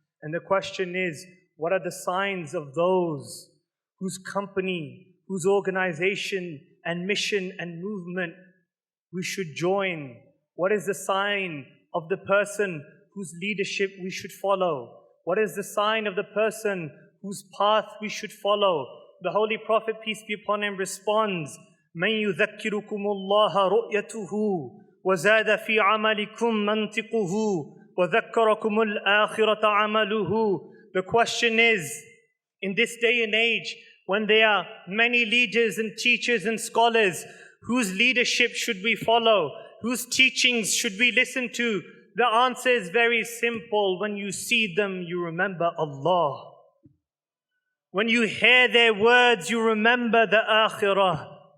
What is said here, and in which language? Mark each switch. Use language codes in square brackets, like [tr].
[en] And the question is, what are the signs of those whose company, whose organization and mission and movement we should join? What is the sign of the person whose leadership we should follow? What is the sign of the person whose path we should follow? [ar] The Holy Prophet, peace be upon him, responds, مَنْ يُذَكِّرُكُمُ اللَّهَ رُؤْيَتُهُ وَزَادَ فِي عَمَلِكُمْ مَنْطِقُهُ وَذَكَّرَكُمُ الْآخِرَةَ عَمَلُهُ. [en] The question is, in this day and age, when there are many leaders and teachers and scholars, whose leadership should we follow? Whose teachings should we listen to? The answer is very simple. When you see them, you remember Allah. When you hear their words, you remember the akhirah.